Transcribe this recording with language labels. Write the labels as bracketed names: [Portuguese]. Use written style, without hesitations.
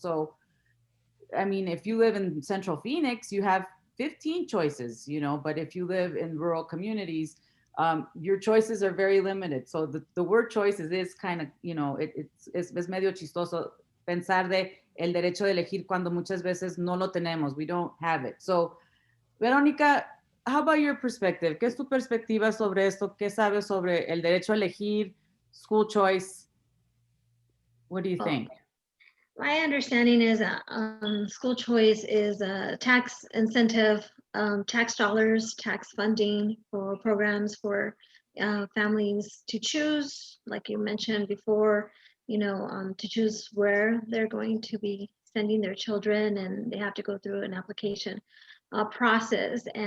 [English] So I mean, if you live in Central Phoenix, you have 15 choices, but if you live in rural communities, your choices are very limited. So the word choices is kind of, [Spanish] es medio chistoso pensar de el derecho de elegir cuando muchas veces no lo tenemos, [English] we don't have it. So, Verónica, how about your perspective? [Spanish] ¿Qué es tu perspectiva sobre esto? ¿Qué sabes sobre el derecho a elegir, school choice? [English] What do you think? My understanding is that school choice is a tax incentive, tax dollars, tax funding for programs for families to choose, like you mentioned before, to choose where they're going to be sending their children, and they have to go through an application process.